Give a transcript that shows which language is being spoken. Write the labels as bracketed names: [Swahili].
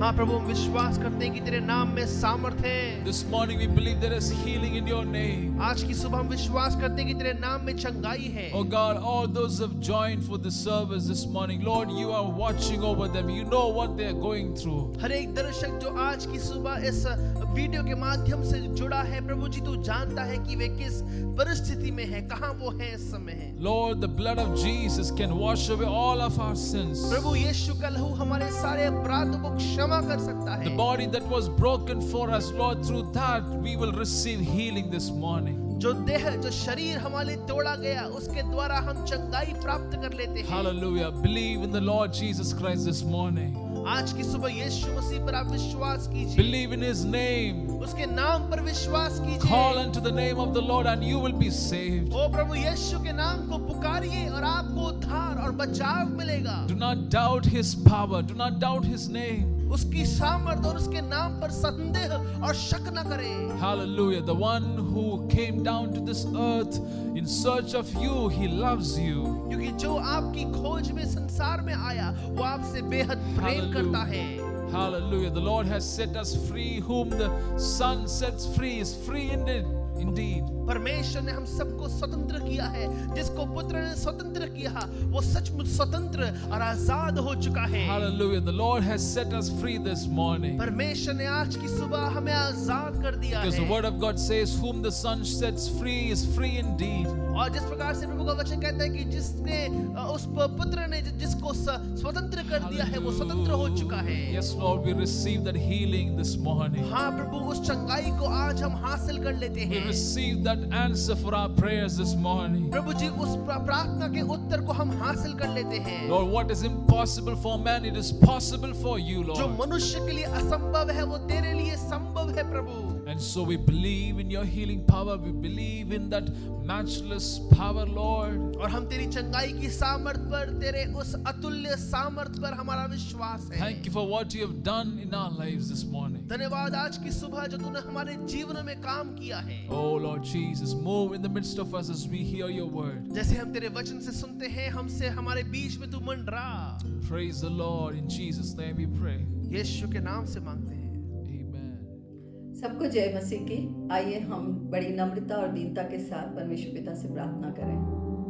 [Hindi] हाँ प्रभु, हम विश्वास करते हैं कि तेरे नाम में सामर्थ है। [English] This morning we believe there is healing in your name. [Hindi] आज की सुबह हम विश्वास करते हैं कि तेरे नाम में चंगाई है। [English] Oh God, all those who have joined for this service this morning, Lord, you are watching over them. You know what they are going through. [Hindi] हर एक दर्शक जो आज की सुबह इस वीडियो के माध्यम से जुड़ा है, प्रभु जी तू जानता है कि वे किस परिस्थिति में है, कहाँ वो है इस समय है। [English] Lord, the blood of Jesus can wash away all of our sins. [Hindi] प्रभु यीशु का लहू हमारे सारे अपराधों को क्षमा कर सकता [English] The [Hindi] है। [English] body that was broken for us, Lord, through that we will receive healing this morning. [Hindi] जो देह, जो शरीर हमारे लिए तोड़ा गया, उसके द्वारा हम चंगाई प्राप्त कर लेते हैं। [English] Hallelujah. Believe in the Lord Jesus Christ this morning. [Hindi] आज की सुबह यीशु मसीह पर आप विश्वास कीजिए, [English] Believe in His name. [Hindi] उसके नाम पर विश्वास [English] Call [Hindi] कीजिए। [English] unto the name of the Lord and you will be saved. [Hindi] ओ प्रभु यीशु के नाम को पुकारिए और आपको उद्धार और बचाव मिलेगा। [English] Do not doubt His power. Do not doubt His name. [Hindi] उसकी सामर्थ और उसके नाम पर संदेह और शक न करें। [English] Hallelujah. The one who came down to this earth in search of you, He loves you. [Hindi] क्योंकि जो आपकी खोज में संसार में आया, वो आपसे बेहद प्रेम करता है। [English] Hallelujah. The Lord has set us free. Whom the Son sets free is free indeed. [Hindi] परमेश्वर ने हम सबको स्वतंत्र किया है। जिसको पुत्र ने स्वतंत्र किया, वो सचमुच स्वतंत्र और आजाद हो चुका है। [English] Hallelujah. The Lord has set us free this morning. [Hindi] परमेश्वर ने आज की सुबह हमें आजाद कर दिया [English] Because the [Hindi] है। [English] word of God says, whom the Son sets free is free indeed. [Hindi] और जिस प्रकार से प्रभु का वचन कहता है कि जिसने उस पुत्र ने जिसको स्वतंत्र कर दिया है, वो स्वतंत्र हो चुका है। [English] Yes, Lord, we receive that healing this morning. [Hindi] हाँ प्रभु, उस चंगाई को आज हम हासिल कर लेते [English] We [Hindi] हैं। [English] receive that answer for our prayers this morning. [Hindi] प्रभु जी, उस प्रार्थना के उत्तर को हम हासिल कर लेते हैं। [English] Lord, what is impossible for man, it is possible for you, [Hindi] जो [English] Lord. [Hindi] मनुष्य के लिए असंभव है, वो तेरे लिए संभव है प्रभु। [English] And so we believe in your healing power. We believe in that matchless power, Lord. [Hindi] और हम तेरी चंगाई की सामर्थ पर, तेरे उस अतुल्य सामर्थ पर हमारा विश्वास है। [English] Thank you for what you have done in our lives this morning. [Hindi] धन्यवाद आज की सुबह जो तूने हमारे जीवन में काम किया है। [English] Oh, Lord Jesus, move in the midst of us as we hear your word. [Hindi] जैसे हम तेरे वचन से सुनते हैं, हमसे हमारे बीच में तू मंडरा। [English] Praise the Lord. In Jesus' name we pray. [Hindi] यीशु के नाम से मांगते हैं। [English] Amen. [Hindi] सबको जय मसीह की। आइए हम बड़ी नम्रता और दीनता के साथ परमेश्वर पिता से प्रार्थना करें।